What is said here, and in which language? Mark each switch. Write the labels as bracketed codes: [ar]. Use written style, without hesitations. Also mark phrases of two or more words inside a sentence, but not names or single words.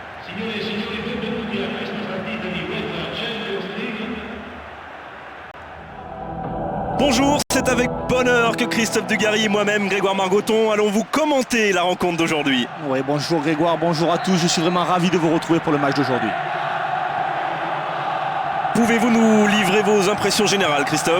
[it] Signore e signori, benvenuti a questa partita di UEFA Champions League. [fr] Bonjour, c'est avec bonheur que Christophe Dugarry et moi-même, Grégoire Margoton, allons vous commenter la rencontre d'aujourd'hui. Oui, bonjour Grégoire, bonjour à tous, je suis vraiment ravi de vous retrouver pour le match d'aujourd'hui. Pouvez-vous nous livrer vos impressions générales, Christophe ?